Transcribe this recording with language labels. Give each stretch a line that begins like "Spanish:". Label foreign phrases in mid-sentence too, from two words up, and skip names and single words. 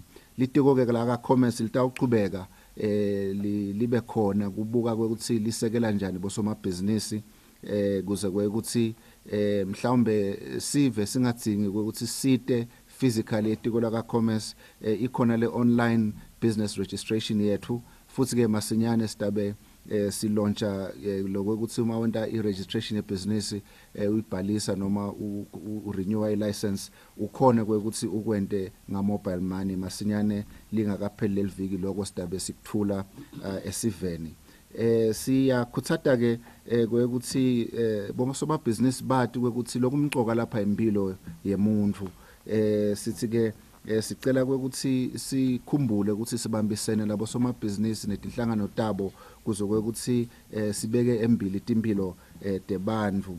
Swati: Litiko ke la ka commerce litawuqhubeka libe khona kubuka ukuthi lisekela njani bosomabhizinisi kuze kwekuthi mhlawumbe sive singadingi ukuthi site physically etiko la ka commerce ikhona le
English: online business registration
Swati: yethu futhi ke masinyane sidabe silauncha lokuthi uma wenta i-registration yebusiness uyibhalisa noma u-renew i-license ukhona kwekuthi ukwente nga-mobile money masinyane lingakapheli leliviki lokho sidabe sikuthula esiveni. Siyakhuthata ke kwekuthi bomabhizinisi bathi kwekuthi lokumcoka lapha impilo yemuntu sithi ke sicela kwekuthi sikhumbule ukuthi sibambisene labo somabhizinisi netinhlangano tabo kuze kwekuthi sibeke embili impilo debantu.